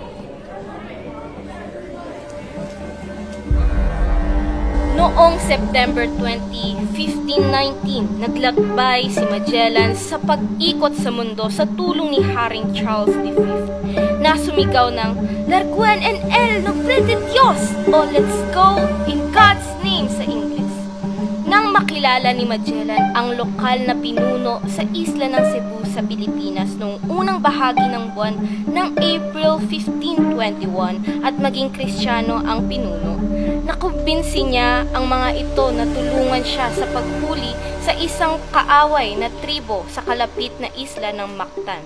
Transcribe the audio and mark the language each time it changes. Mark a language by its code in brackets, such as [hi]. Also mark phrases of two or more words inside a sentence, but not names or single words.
[tl] Noong September 20, 1519, naglakbay si Magellan sa pag-ikot sa mundo sa tulong ni Haring Charles V na sumigaw ng [es] Larguen en el nombre de Dios [tl] o [en] Let's go in God's name [tl] sa English. Nang makilala ni Magellan ang lokal na pinuno sa isla ng Cebu sa Pilipinas noong unang bahagi ng buwan ng April 1521 at maging Kristiyano ang pinuno, nakumbinsi niya ang mga ito na tulungan siya sa paghuli sa isang kaaway na tribo sa kalapit na isla ng Mactan.